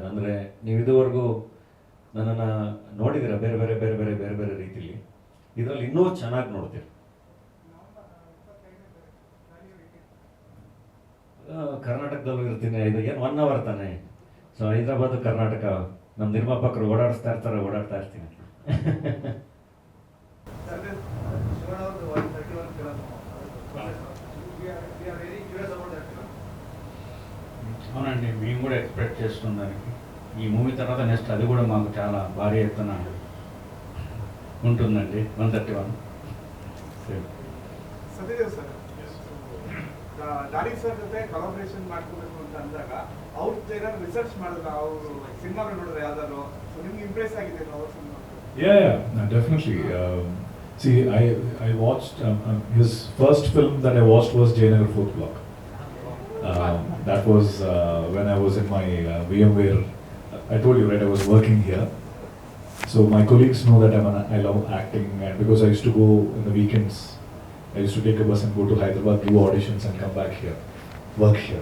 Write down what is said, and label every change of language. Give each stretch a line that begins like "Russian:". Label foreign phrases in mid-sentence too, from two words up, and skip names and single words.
Kannada: ಅಂದರೆ ನೀವು ಇದುವರೆಗೂ ನನ್ನನ್ನು ನೋಡಿದ್ದೀರ ಬೇರೆ ಬೇರೆ ಬೇರೆ ಬೇರೆ ಬೇರೆ ಬೇರೆ ರೀತಿಲಿ, ಇದರಲ್ಲಿ ಇನ್ನೂ ಚೆನ್ನಾಗಿ ನೋಡ್ತೀರಿ. ಕರ್ನಾಟಕದಲ್ಲೂ ಇರ್ತೀನಿ, ಇದು ಏನು 1 hour ತಾನೆ. ಸೊ ಹೈದರಾಬಾದ್ ಕರ್ನಾಟಕ ನಮ್ಮ ನಿರ್ಮಾಪಕರು ಓಡಾಡಿಸ್ತಾ ಇರ್ತೀನಿ.
Telugu: అవునండి, మేము కూడా ఎక్స్పెక్ట్ చేస్తున్నాం దానికి. ఈ మూవీ తర్వాత నెక్స్ట్ అది కూడా మాకు చాలా భారీ ఎత్తున ఉంటుందండి. 131
Kannada: ಸತ್ಯದೇವ್ ಸರ್, ಡಾಲಿ ಸರ್ ಜೊತೆ ಕೊಲಾಬ್ರೇಷನ್ ಮಾಡ್ಕೋಬೇಕು ಅಂತ ಅಂದಾಗ ಅವ್ರ ಏನಾದ್ರು ರಿಸರ್ಚ್ ಮಾಡಿದ್ರೆ ಅವರು ಸಿನಿಮಾಗಳು ನೋಡಿದ್ರೆ ಯಾವ್ದಾದ್ರು ನಿಮ್ಗೆ ಇಂಪ್ರೆಸ್ ಆಗಿದೆ ಅವ್ರ ಸಿನಿಮಾ?
English: Yeah, definitely. See, I watched his first film that I watched was Jayanagar 4th Block. That was when I was in my VMware. I told you, right, I was working here. So my colleagues know that I love acting, and because I used to go in the weekends, I used to take a bus and go to Hyderabad, do auditions and come back here, work here.